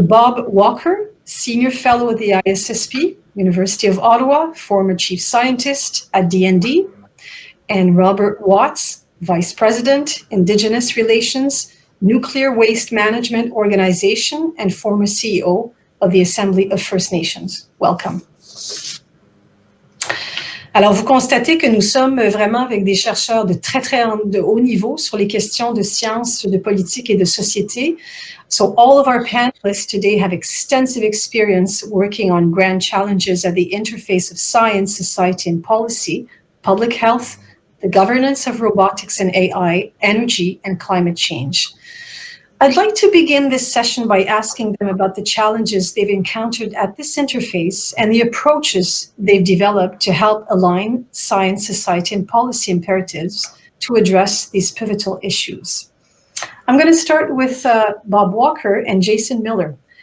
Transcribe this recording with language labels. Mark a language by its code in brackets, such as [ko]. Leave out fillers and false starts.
[en] Bob Walker, senior fellow at the ISSP, University of Ottawa, former chief scientist at DND, and Robert Watts, Vice President, Indigenous Relations, Nuclear Waste Management Organization, and former CEO of the Assembly of First Nations. Welcome. [fr] Alors, vous constatez que nous sommes vraiment avec des chercheurs de haut niveau sur les questions de sciences, de politique et de société. [en] So all of our panelists today have extensive experience working on grand challenges at the interface of science, society, and policy, public health, the governance of robotics and AI, energy, and climate change. I'd like to begin this session by asking them about the challenges they've encountered at this interface and the approaches they've developed to help align science, society, and policy imperatives to address these pivotal issues. I'm going to start with Bob Walker and Jason Millar.